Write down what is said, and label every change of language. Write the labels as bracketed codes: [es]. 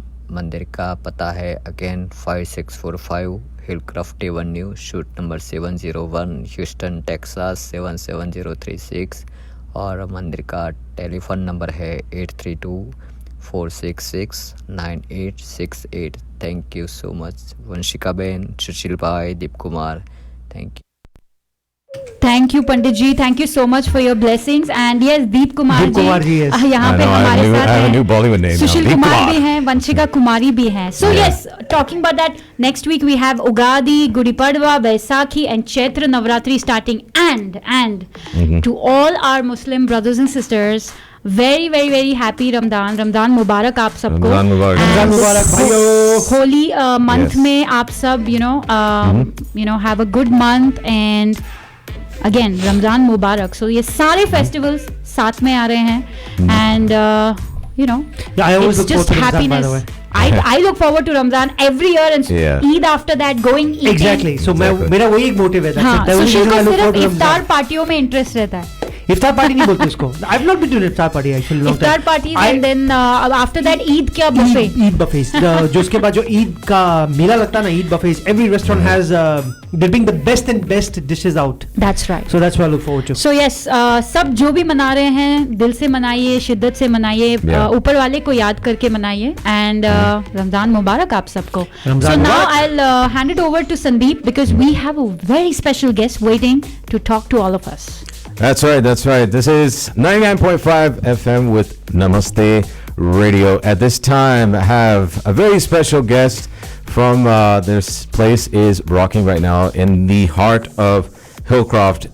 [hi] मंदिर का पता है again 5645 हिलक्राफ्ट Avenue, shoot number 701, Houston Texas 77036। और मंदिर का टेलीफोन नंबर है 832-466-9868। [en] Thank you so much Vanshika बहन, सुशील भाई, Deep Kumar, thank you. Thank you Pandit ji, thank you so much for your blessings. And yes, [hi] Deep Kumar ji यहाँ पे हमारे साथ हैं, सुशील कुमार भी हैं, वंशिका कुमारी भी हैं. [en] So yes, talking about that, next week we have Ugadi, Gudi Padwa, Vaisakhi and Chaitra Navratri starting. And to all our Muslim brothers and sisters, very very very happy Ramadan [hi] मुबारक आप सबको. रमजान मुबारक भाइयों. [en] Holy month [hi] में आप सब [en] have a good month, and again Ramadan मुबारक. [hi] So ये सारे festivals साथ में आ रहे हैं, and [en] I always look just forward to Ramadan, by happiness. the way. I look forward to Ramzan every year and Eid after that going eating. Exactly. [hi] So मेरा वही एक motive है. हाँ. सुशील को सिर्फ इफ्तार पार्टियों में इंटरेस्ट रहता है. इफ्तार पार्टी नहीं बोलते उसको. [en] I've not been to an iftar party actually. Iftar parties and then after that Eid क्या buffet. Eid buffets. [hi] जो उसके बाद जो ईद का मेला लगता है ना, [en] Eid buffets. Every restaurant has they bring the best and best dishes out. That's right. So that's what I look forward to. So yes, [hi] सब जो भी मना रहे हैं दिल से मनाइए, शिद्दत से मनाइए, ऊपर वाले को याद करके मनाइए and रमजान मुबारक आप सबको. [en] So now I'll hand it over to Sandeep because we have a very special guest waiting to talk to all of us. That's right. That's right. This is 99.5 FM with Namaste Radio. At this time, I have a very special guest from this place is rocking right now in the heart of Hillcroft.